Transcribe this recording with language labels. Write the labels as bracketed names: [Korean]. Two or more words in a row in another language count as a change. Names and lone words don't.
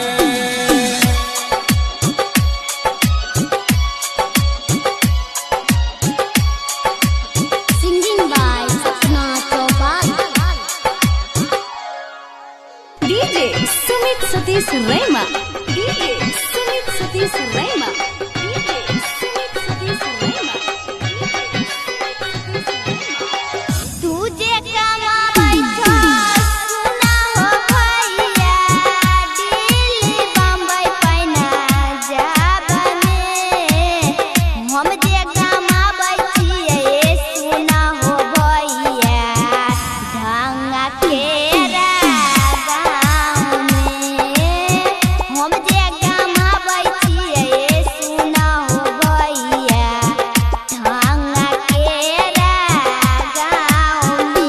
[English] Singing by Sapna Chopal. DJ Sumit Satish Rema. DJ Sumit Satish Rema. DJ Sumit Satish Rema. [Maithili] तुझे कमाबै छौ सुना हो भैया, दिल्ली बम्बई पैना जाबा में हम जे कमाबै छियै सुना हो भैया, ढंगा केरा गाँव में हम जे कमाबै छियै सुना हो भैया, ढंगा केरा गाँव में।